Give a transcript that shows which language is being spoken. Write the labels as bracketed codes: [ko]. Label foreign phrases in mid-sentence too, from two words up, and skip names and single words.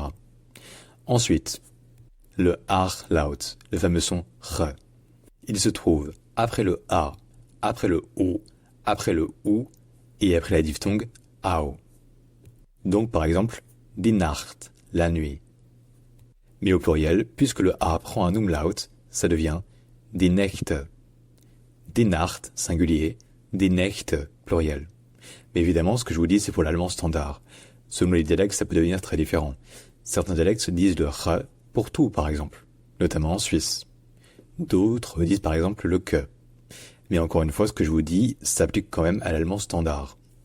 [fr] Ensuite, le Ach-Laut, le fameux son R. Il se trouve après le A, après le O, après le OU et après la diphtongue AO. Donc par exemple, [de] die Nacht, [fr] la nuit. Mais au pluriel, puisque le A prend un Umlaut, ça devient [de] die Nächte. Die Nacht, singulier, die Nächte, [fr] pluriel. Mais évidemment, ce que je vous dis, c'est pour l'allemand standard. Selon les dialectes, ça peut devenir très différent. Certains dialectes disent le R pour tout, par exemple, notamment en Suisse. D'autres disent par exemple le que. Mais encore une fois, ce que je vous dis s'applique quand même à l'allemand standard.